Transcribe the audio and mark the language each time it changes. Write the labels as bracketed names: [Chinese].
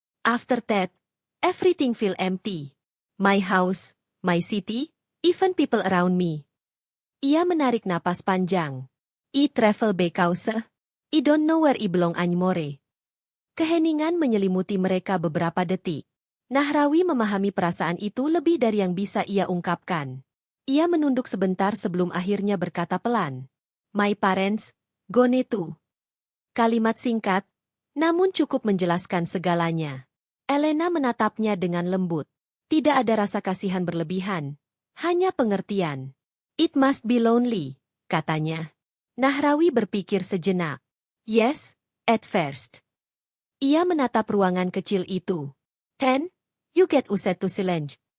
[English] "After that, everything feel empty. My house, my city, even people around me." [Indonesian] Ia menarik napas panjang. [English] "I travel because I don't know where I belong anymore." [Indonesian] Keheningan menyelimuti mereka beberapa detik. Nahrawi memahami perasaan itu lebih dari yang bisa ia ungkapkan. Ia menunduk sebentar sebelum akhirnya berkata pelan. [English] "My parents, gone too." [Indonesian] Kalimat singkat, namun cukup menjelaskan segalanya. Elena menatapnya dengan lembut. Tidak ada rasa kasihan berlebihan, hanya pengertian. [English] It must be lonely, [Indonesian] katanya. Nahrawi berpikir sejenak. [English] Yes, at first. [Indonesian] Ia menatap ruangan kecil itu. [English] Then, you get used to silence.